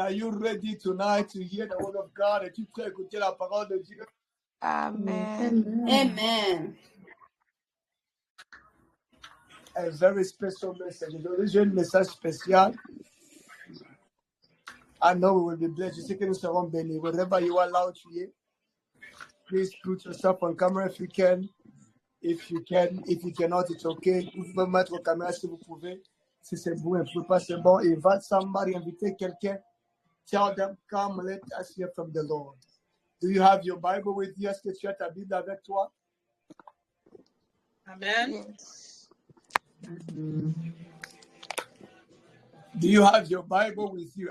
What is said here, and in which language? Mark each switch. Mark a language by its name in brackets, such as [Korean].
[English] Are you ready tonight to hear the word of God? [French] Es-tu prêt à écouter la parole de Dieu? Amen. Amen. [English] A very special message. [French] Aujourd'hui, j'ai un message spécial. [English] I know we will be blessed. [French] Je sais que nous serons bénis. [English] Wherever you are allowed to hear, please put yourself on camera if you can. If you can, if you cannot, it's okay. [French] Vous pouvez mettre vos caméras si vous pouvez. Si c'est bon, et pas c'est bon. [English] Invite somebody, [French] invitez quelqu'un. [English] Tell them, come, let us hear from the Lord. Do you have your Bible with you? [French] Est-ce que tu as ta Bible avec toi? Amen. Yes. [English] Do you have your Bible with you?